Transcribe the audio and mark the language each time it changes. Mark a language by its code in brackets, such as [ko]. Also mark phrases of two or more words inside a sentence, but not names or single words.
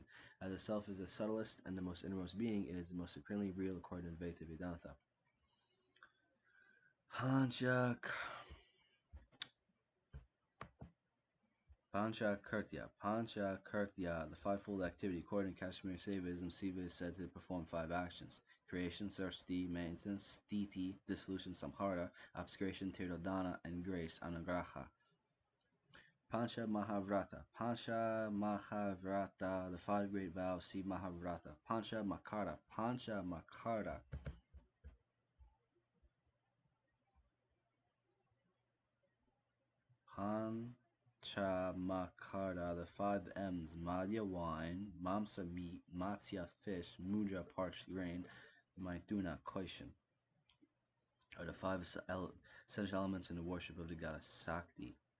[en] As the self is the subtlest and the most innermost being, it is the most supremely real according to Advaita Vedanta. Pancha-kirtya, the fivefold activity. According to Kashmir saivism, Siva is said to perform five actions: creation, sarsti, maintenance, sthiti, dissolution, samhara, obscuration, tirthankaras, and grace, anugraha. Pancha Mahavrata, the five great vows. See Mahavrata. Pancha Makara, Panchamakara, the five M's: Madhya, wine; Mamsa, meat; Matsya, fish; Mudra, parched grain; Maithuna, koishan, are the five essential elements in the worship of the goddess Sakti.